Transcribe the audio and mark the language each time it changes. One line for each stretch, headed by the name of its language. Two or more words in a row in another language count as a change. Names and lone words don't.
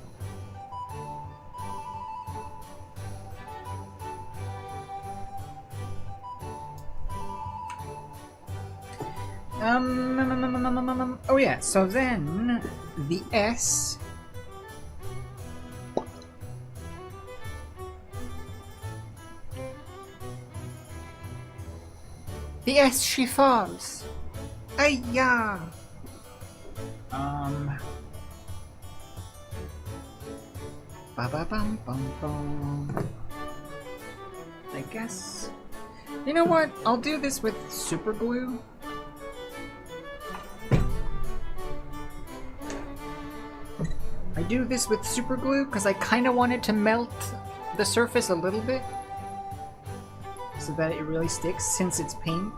English: Oh yeah, so then the S. The S, she falls. Ayya. Ba ba bum bum bum. I guess. You know what? I'll do this with super glue. I do this with super glue because I kind of want it to melt the surface a little bit so that it really sticks since it's paint.